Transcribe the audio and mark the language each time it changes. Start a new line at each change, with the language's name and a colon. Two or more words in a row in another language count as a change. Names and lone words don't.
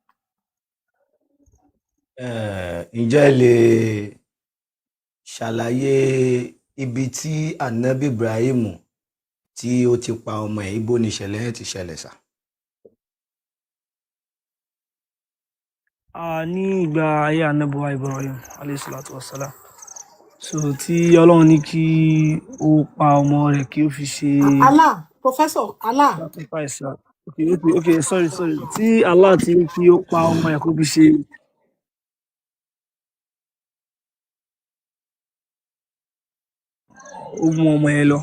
Yoruba: Ǹjẹ́ ẹ lè ṣàlàyé ibi tí Ànábì Ibrahim tí ó ti pa ọmọ ẹ̀, ibo ni ìṣẹ̀lẹ̀ yẹn ti ṣẹlẹ̀ sà? Ní ìgbà ayé Ànábì wa Ibrahim
Arabic: عليه الصلاة والسلام.
Yoruba: So tí Ọlọ́run ní kí ó pa ọmọ rẹ̀ kí ó fi ṣe Allah, Professor, Allah.
English: sacrifice. Okay, sorry.
Yoruba: Tí Allah ti ní kí ó pa ọmọ ẹ̀ kó fi ṣe ó mú ọmọ ẹ̀ lọ.